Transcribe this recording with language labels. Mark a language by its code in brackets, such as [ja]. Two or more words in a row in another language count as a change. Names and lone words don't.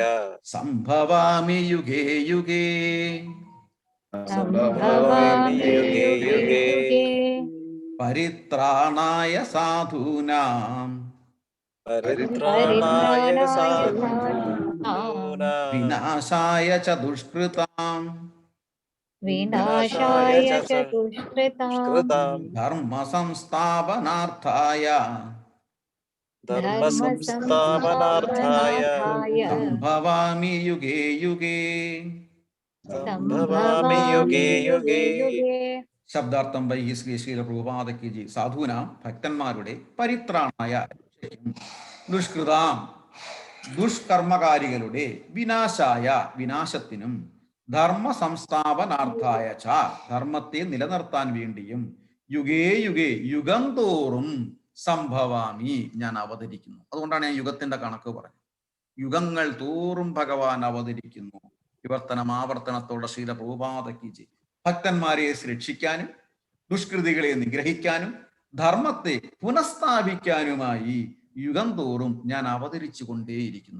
[sa] സംഭവാമി യുഗേ യുഗേ പരിത്രാണായ സാധൂനാം വിനാശായ ച ദുഷ്കൃതാം വിനാശായ ച ദുഷ്കൃതാം ധർമ്മ സംസ്ഥാപനാർത്ഥായ സംഭവാമി യുഗേ യുഗേ ശബ്ദാർത്ഥം വൈ [ml] ശ്രീ ശ്രീല പ്രഭുപാദക്കി ജി സാധൂനാം ഭക്തന്മാരുടെ പരിത്രാണായ ദുഷ്കൃതാം ദുഷ്കർമ്മകാരികളുടെ വിനാശായ വിനാശത്തിനും [sa] ധർമ്മ സംസ്ഥാപനാർത്ഥായ ച [ml] ധർമ്മത്തെ നിലനിർത്താൻ വേണ്ടിയും [sa] യുഗേ യുഗേ [ml] യുഗം തോറും സംഭവാമി ഞാൻ അവതരിക്കുന്നു. അതുകൊണ്ടാണ് ഞാൻ യുഗത്തിന്റെ കണക്ക് പറഞ്ഞത്. യുഗങ്ങൾ തോറും ഭഗവാൻ അവതരിക്കുന്നു. വിവർത്തനം ആവർത്തനത്തോടെ ശ്രീല പ്രഭുപാദക്കി ജി ഭക്തന്മാരെ രക്ഷിക്കാനും ദുഷ്കൃതികളെ നിഗ്രഹിക്കാനും ധർമ്മത്തെ പുനഃസ്ഥാപിക്കാനുമായി യുഗം തോറും ഞാൻ അവതരിച്ചു കൊണ്ടേയിരിക്കുന്നു.